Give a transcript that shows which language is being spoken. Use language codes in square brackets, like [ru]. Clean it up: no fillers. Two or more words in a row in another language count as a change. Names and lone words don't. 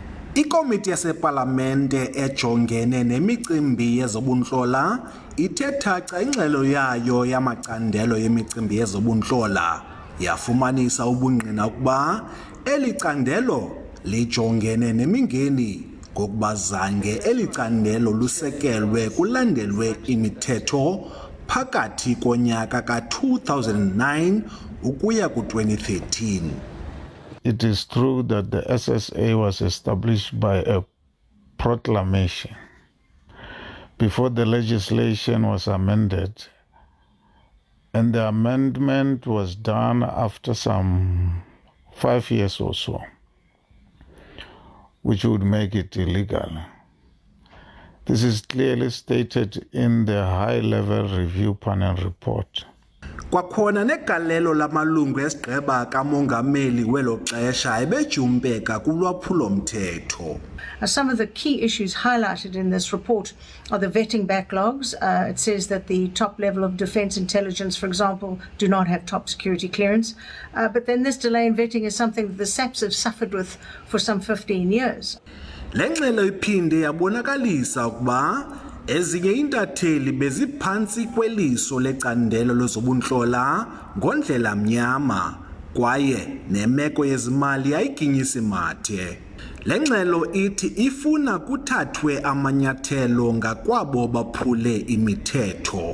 [xh] Ikomiti yasepalamente ejongene nemicimbi yezobuntlola ithetha ingxelo yayo yamacandelo yemicimbi yezobuntlola yafumanisa ubungqina ukuba eli candelo lijongene nemingeni ngokuba zange eli candelo lusekelwe kulandelwe imithetho phakathi konyaka ka-2009 ukuya ku-2013. [en] It is true that the SSA was established by a proclamation before the legislation was amended, and the amendment was done after some 5 years or so, which would make it illegal. This is clearly stated in the high-level review panel report. [xh] Kwakhona negalelo lamalungu esigqeba kamongameli welo xesha ebejumpeka kulwaphulo-mthetho. [en] Some of the key issues highlighted in this report are the vetting backlogs. It says that the top level of defence intelligence, for example, do not have top security clearance. But then this delay in vetting is something that the SAPs have suffered with for some 15 years. [xh] Le ngxelo iphinde yabonakalisa ukuba ezinye intatheli beziphantsi kweliso lecandelo lezobuntlola ngondlela mnyama kwaye nemeko yezimali yayiginyisa mathe. Le ngxelo ithi ifuna kuthathwe amanyathelo ngakwabo baphule imithetho.